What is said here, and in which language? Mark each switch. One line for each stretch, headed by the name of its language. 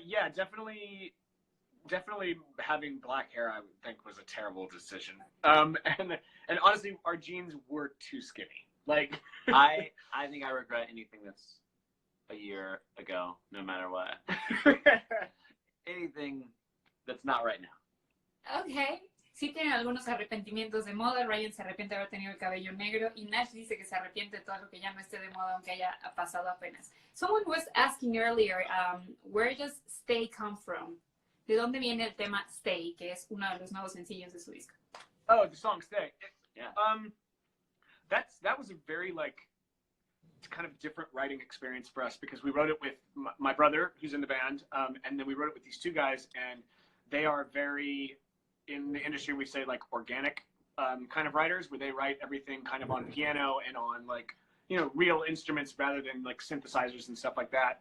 English: Yeah, definitely having black hair I would think was a terrible decision. And honestly our jeans were too skinny. Like I think I regret anything that's a year ago, no matter what. Anything that's not right now. Okay.
Spanish: Sí tienen algunos arrepentimientos de moda. Ryan se arrepiente de haber tenido el cabello negro y Nash dice que se arrepiente de todo lo que ya no esté de moda, aunque haya pasado apenas.
English: Someone was asking earlier, where does Stay come from?
Spanish: ¿De dónde viene el tema Stay, que es uno de los nuevos sencillos de su disco?
English: Oh, the song Stay. Yeah. that was a very like kind of different writing experience for us because we wrote it with my brother who's in the band, and then we wrote it with these two guys, and they are very, in the industry we say like organic kind of writers, where they write everything kind of on piano and on like, you know, real instruments rather than like synthesizers and stuff like that.